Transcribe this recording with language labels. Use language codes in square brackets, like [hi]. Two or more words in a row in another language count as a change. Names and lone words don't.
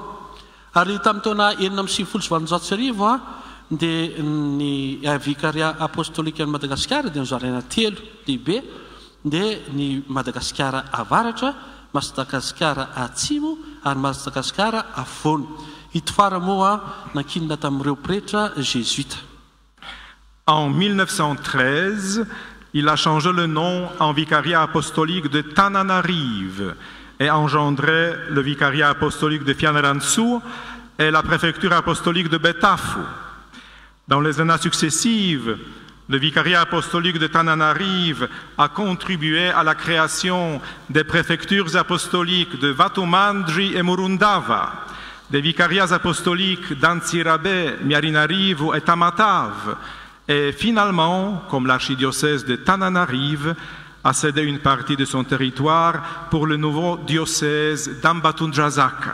[mg] Ary tamin'ny taona 770 dia ny vikaria apostolika ny Madagasikara dia nizaraina 3 lehibe, dia ny Madagasikara avaratra, Madagasikara atsimo ary Madagasikara afovoany. Ito fara moa nankinina tamin'ireo pretra jésuite. [fr] En 1913, il a changé le nom en vicariat apostolique de Tananarive et engendré le vicariat apostolique de Fianarantsoa et la préfecture apostolique de Betafo. Dans les années successives, le vicariat apostolique de Tananarive a contribué à la création des préfectures apostoliques de Vatumandri et Murundava, des vicariats apostoliques d'Antsirabe, Miarinarivo et Tamatave, et finalement, comme l'archidiocèse de Tananarive a cédé une partie de son territoire pour le nouveau diocèse d'Ambatondrazaka.